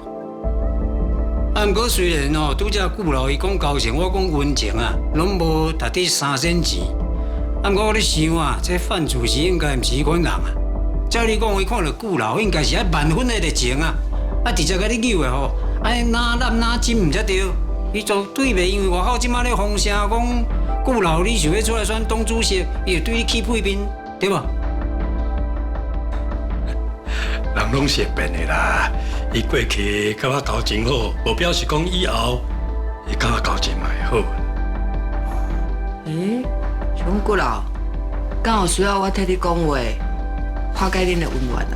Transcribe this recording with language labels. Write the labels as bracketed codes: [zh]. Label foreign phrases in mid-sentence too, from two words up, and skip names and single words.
[nan] 啊，毋過雖然哦，拄則顧老伊講交情，我講溫情啊，攏無值得3仙錢。啊，毋過我咧想啊，這范主席應該毋是迄款人啊。照你講，伊看到顧老，應該是愛萬分的熱情啊。啊，直接甲你扭的吼，哎哪攬哪親毋才對。伊絕對袂因為外口即馬咧風聲講顧老你想要出來選黨主席，伊就對你起屁面，對無？人攏是會變的啦。伊過去甲我交情好，無表示講以後伊甲我交情嘛會好。熊骨老，剛好需要我替你講話，化解恁的恩怨啊。